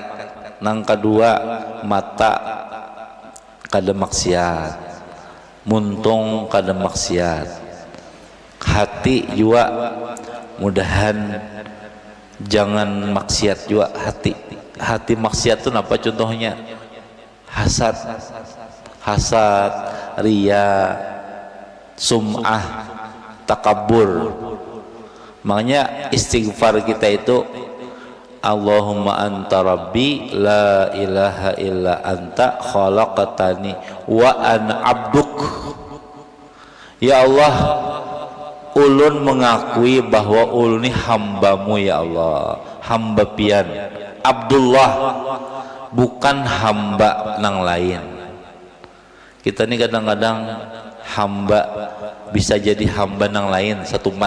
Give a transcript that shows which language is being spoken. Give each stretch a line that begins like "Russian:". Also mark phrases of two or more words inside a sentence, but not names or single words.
Banjar: Nang kedua mata kada maksiat, muntung kada maksiat, hati juga mudahan jangan maksiat juga hati maksiat itu apa contohnya? Hasad, ria, sum'ah, takabur. Makanya istighfar kita itu
Arabic: اللهم أنت ربي لا إله إلا أنت خلقتني وأنا عبدك. يا الله,
Banjar: ulun mengakui bahwa ulun ini hambamu
Arabic: يا الله,
Banjar: hamba pian Abdullah, bukan hamba nang lain. Kita ini kadang-kadang hamba bisa jadi hamba nang lain satu mat.